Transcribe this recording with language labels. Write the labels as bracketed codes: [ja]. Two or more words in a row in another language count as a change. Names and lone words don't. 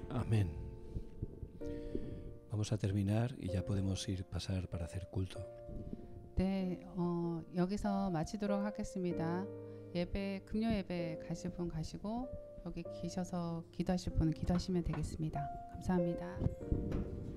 [es] Amén. Vamos a terminar y ya podemos pasar para hacer culto. [ko] 네, 여기서 마치도록 하겠습니다. 예배, 금요 예배 가실 분 가시고 여기 계셔서 기도하실 분은 기도하시면 되겠습니다. 감사합니다.